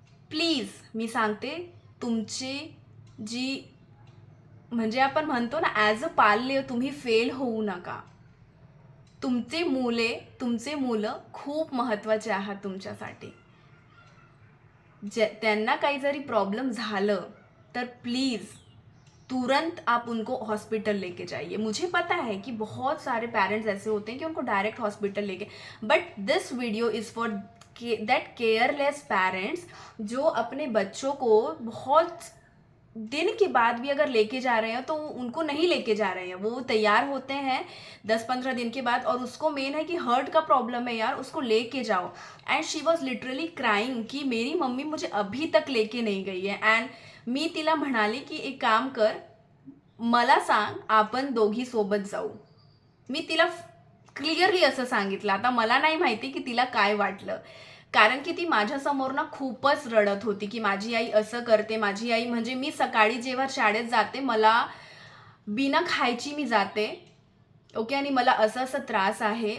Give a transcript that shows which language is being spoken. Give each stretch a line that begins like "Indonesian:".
Marathi: Please मी सांगते, तुमची जी म्हणजे आपण म्हणतो ना ॲज अ पाल्य तुम्ही फेल होऊ नका. तुमचे मुलं खूप महत्त्वाचे आहात तुमच्यासाठी. त्यांना काही जरी प्रॉब्लम झालं तर प्लीज़
Hindi: तुरंत आप उनको हॉस्पिटल लेके जाइए. मुझे पता है कि बहुत सारे पेरेंट्स ऐसे होते हैं कि उनको डायरेक्ट हॉस्पिटल लेके,
English: but this video is for that careless parents
Hindi: जो अपने बच्चों को बहुत दिन के बाद भी अगर लेके जा रहे हैं तो उनको नहीं लेके जा रहे हैं, वो तैयार होते हैं 10-15 दिन के बाद, और उसको मेन है कि हर्ट का प्रॉब्लम है यार, उसको लेके जाओ.
English: and she was literally crying
Hindi: कि मेरी मम्मी मुझे अभी तक लेके नहीं गई है. एंड
Marathi: मी तिला म्हणाले की एक काम कर, मला सांग, आपण दोघी सोबत जाऊ. मी तिला क्लिअरली असं सांगितलं. आता मला नाही माहिती की तिला काय वाटलं, कारण की ती माझ्यासमोर ना खूपच रडत होती की माझी आई असं करते. माझी आई म्हणजे मी सकाळी जेव्हा शाळेत जाते, मला बिना खायची मी जाते, ओके, आणि मला असं असं त्रास आहे.